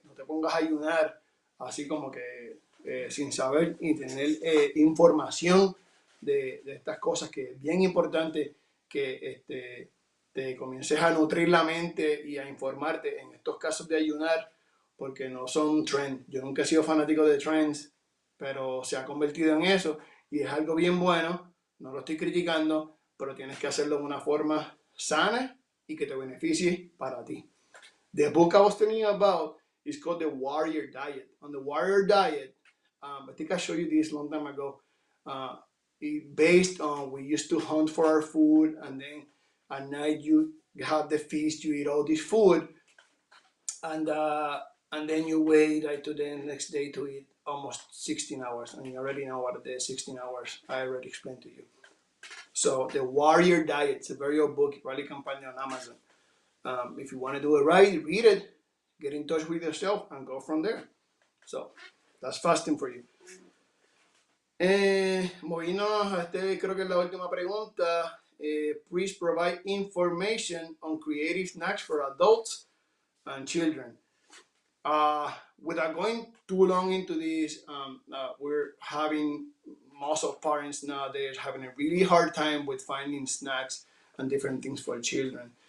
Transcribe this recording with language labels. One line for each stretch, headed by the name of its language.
Spanish: No te pongas a ayunar así como que sin saber y tener información de estas cosas, que es bien importante que te comiences a nutrir la mente y a informarte en estos casos de ayunar, porque no son trends. Yo nunca he sido fanático de trends, pero se ha convertido en eso y es algo bien bueno. No lo estoy criticando, pero tienes que hacerlo de una forma sana y que te beneficie para ti.
English: The book I was telling you about is called The Warrior Diet. On the Warrior Diet, I think I showed you this a long time ago. Based on, we used to hunt for our food, and then at night you have the feast, you eat all this food, and then you wait to the next day to eat almost 16 hours, and you already know what the 16 hours I already explained to you. So the Warrior Diet, it's a very old book. You probably can find it on Amazon. If you want to do it right, read it, get in touch with yourself, and go from there. So that's fasting for you.
Spanish: Moviéndonos a creo que es la última pregunta.
English: Please provide information on creative snacks for adults and children. Without going too long into this, we're having most of parents nowadays having a really hard time with finding snacks and different things for children.